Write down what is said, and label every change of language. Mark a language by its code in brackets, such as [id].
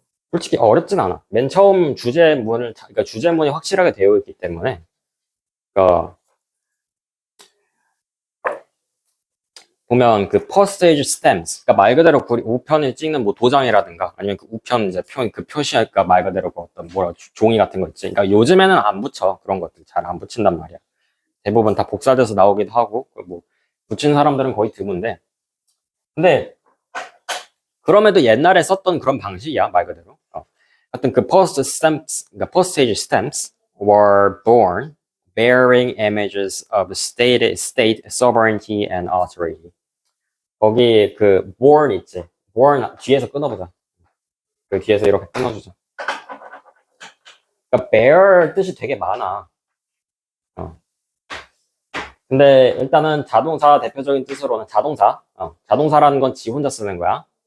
[ko] 솔직히 어렵진 않아. 맨 처음 그러니까 주제문이 확실하게 되어 있기 때문에, 그러니까 보면 그 퍼스테이지 스탬스, 그러니까 말 그대로 우편을 찍는 뭐 도장이라든가 아니면 그 우편 이제 그 표시할까 말 그대로 그 어떤 뭐라 종이 같은 거 있지. 그러니까 요즘에는 안 붙여. 그런 것들 잘 안 붙인단 말이야. 대부분 다 복사돼서 나오기도 하고, 뭐 붙인 사람들은 거의 드문데, 근데 그럼에도 옛날에 썼던 그런 방식이야, 말 그대로. 하여튼 그 그러니까 [en] postage stamps were born bearing images of state sovereignty and authority. [ko] 거기 그 born 있지. born 뒤에서 끊어보자. 그 뒤에서 이렇게 끊어주자. 그러니까 bear 뜻이 되게 많아. 어. 근데 일단은 자동사 대표적인 뜻으로는 자동사라는 건 지 혼자 쓰는 거야.